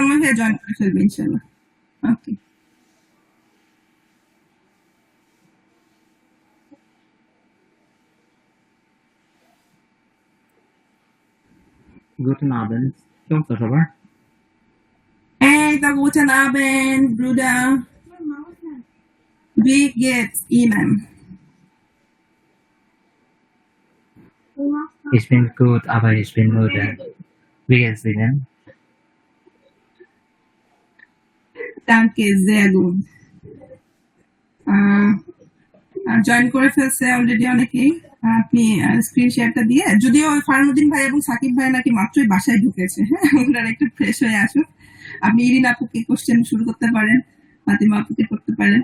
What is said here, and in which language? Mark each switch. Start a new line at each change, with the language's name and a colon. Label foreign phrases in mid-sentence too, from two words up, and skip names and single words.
Bangla: তন্ময় ভাইয়া জয়েন করে ফেলবে ইনশাআল্লাহ। ওকে,
German: Guten Abend,
Bangla: কি অবস্থা সবার? এই তো
German: guten Abend Bruder, wie geht's Ihnen? Ich bin gut, aber ich bin müde. Wie geht's Ihnen? Danke, sehr gut.
Bangla: জয়েন করে ফেলছে অলরেডি অনেকেই। আপনি
English: screen shareটা
Bangla: দিয়ে, যদিও ফারমুদ্দিন ভাই এবং সাকিব ভাই নাকি মাত্রই বাসায় ঢুকেছে, হ্যাঁ, ওনারা একটু ফ্রেশ হয়ে আসুক। আপনি ইরিন আপুকে কোশ্চেন শুরু করতে পারেন, ফাতিমা আপুকে করতে পারেন।